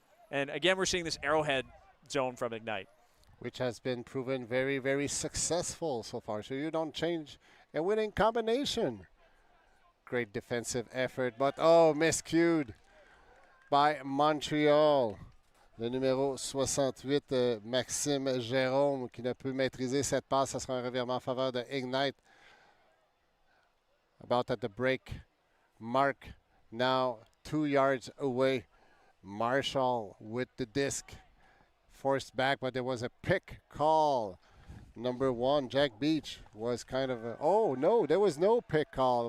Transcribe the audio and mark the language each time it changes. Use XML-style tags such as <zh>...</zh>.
<en>And again, we're seeing this arrowhead zone from Ignite, which has been proven very, very successful so far. So you don't change a winning combination. Great defensive effort, but miscued by Montreal.</en> <fr>Le numéro 68, Maxime Jérôme, qui ne peut maîtriser cette passe. Ça sera un revirement en faveur de Ignite.</fr> <en>About at the break mark, now 2 yards away. Marshall with the disc. Forced back, but there was a pick call. Number 1, Jack Beach, was kind of no, there was no pick call.</en>